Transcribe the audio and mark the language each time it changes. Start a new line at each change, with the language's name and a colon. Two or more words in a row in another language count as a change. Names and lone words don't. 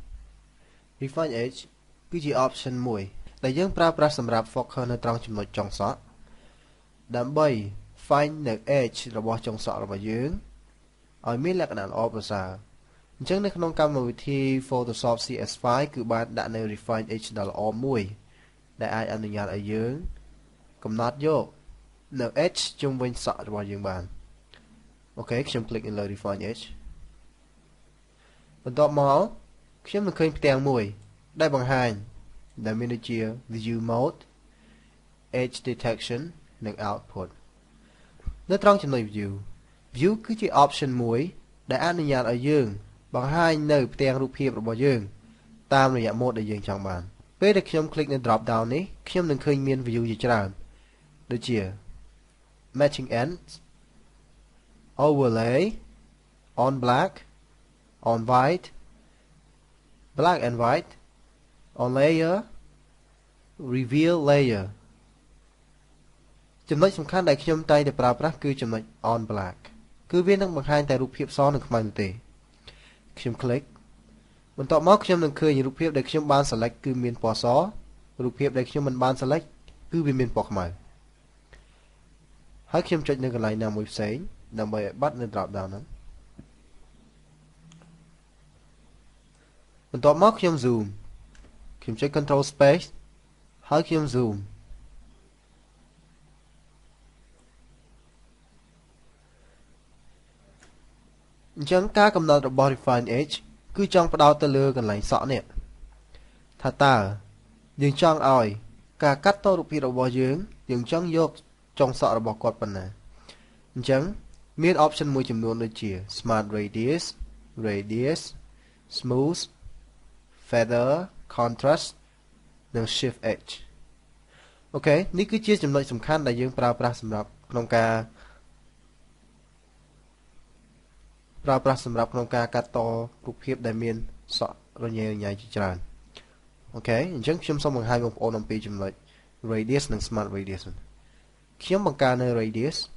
Khmer: គឺជា option មួយដែលយើងប្រើប្រាស់សម្រាប់ focus នៅត្រង់ចំណុចចុងសក់ដើម្បី find នៅ edge របស់ចុងសក់របស់យើងឲ្យមានលក្ខណៈល្អប្រសើរអញ្ចឹងនៅក្នុងកម្មវិធី Photoshop CS5 គឺបានដាក់នៅ
English: refine edge
Khmer: ដ៏ល្អមួយដែលអាចអនុញ្ញាតឲ្យយើងកំណត់យកនៅ edge ជុំវិញសក់របស់យើងបានអូខេខ្ញុំ click នៅលើ
English: refine edge
Khmer: បន្ទាប់មកខ្ញុំនឹងឃើញផ្ទាំងមួយដែលបង្ហាញដែលមានដូចជា
English: view mode edge detection
Khmer: និង
English: output
Khmer: នៅត្រង់ចំណុច view គឺជា option មួយដែលអនុញ្ញាតឲ្យយើងបង្ហាញនៅផ្ទាំងរូបភាពរបស់យើងតាមរយៈ mode ដែលយើងចង់បានពេលដែលខ្ញុំ click នៅ drop down នេះខ្ញុំនឹងឃើញមាន view ជាច្រើនដូចជា
English: matching ends overlay on black on white black and white on layer reveal layer
Khmer: ចំណុចសំខាន់ដែលខ្ញុំតែងតែប្រើប្រាស់គឺចំណុច
English: on black
Khmer: គឺវានឹងបង្ហាញតែរូបភាពសនិងខ្មៅនោះទេខ្ញុំ click បន្ទាប់មកខ្ញុំនឹងឃើញរូបភាពដែលខ្ញុំបាន select គឺមានពណ៌សរូបភាពដែលខ្ញុំមិនបាន select គឺវាមានពណ៌ខ្មៅហើយខ្ញុំចុចនៅកន្លែងណាមួយផ្សេងដើម្បីឲ្យបាត់នៅ drop down ហ្នឹង បន្ទាប់មកខ្ញុំ zoom ខ្ញុំចុច
English: control space
Khmer: ហើយខ្ញុំ zoom អញ្ចឹង ការកំណត់របស់
English: refine edge
Khmer: គឺចង់ផ្ដោតទៅលើកន្លែងសក់នេះថាតើយើងចង់ឲ្យការកាត់តរូបភាពរបស់យើងចង់យកចុងសក់របស់គាត់ប៉ុណ្ណាអញ្ចឹងមាន option មួយចំនួនដូចជា
English: smart radius smooth feather contrast
Khmer: និង
English: shift edge
Khmer: អូខេនេះគឺជាចំណុចសំខាន់ដែលយើងប្រើប្រាស់សម្រាប់ក្នុងការ កាត់តរូបភាពដែលមានសក់រញ៉េរញ៉ៃជាច្រើនអូខេអញ្ចឹងខ្ញុំសូមបង្ហាញបងប្អូនអំពីចំណុច radius និង
English: smart radius
Khmer: ខ្ញុំបង្កើននៅ radius